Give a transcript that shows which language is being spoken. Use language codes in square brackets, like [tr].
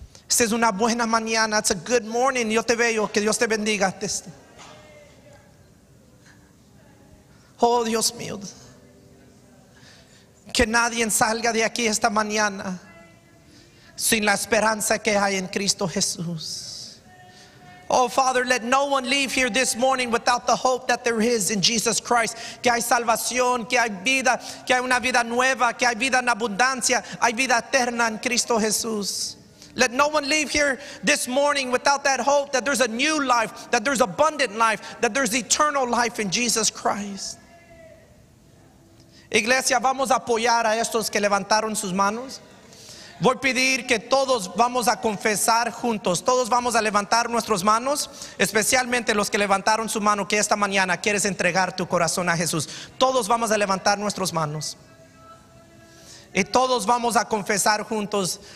[es] Esta es una buena mañana. [en] It's a good morning. [es] Yo te veo, que Dios te bendiga. Oh, Dios mío, que nadie salga de aquí esta mañana sin la esperanza que hay en Cristo Jesús. [en] Oh, Father, let no one leave here this morning without the hope that there is in Jesus Christ. [es] Que hay salvación, que hay vida, que hay una vida nueva, que hay vida en abundancia, hay vida eterna en Cristo Jesús. [en] Let no one leave here this morning without that hope that there's a new life, that there's abundant life, that there's eternal life in Jesus Christ. [es] Iglesia, vamos a apoyar a estos que levantaron sus manos. Voy a pedir que todos vamos a confesar juntos. Todos vamos a levantar nuestras manos, especialmente los que levantaron su mano, que esta mañana quieres entregar tu corazón a Jesús. Todos vamos a levantar nuestras manos y todos vamos a confesar juntos.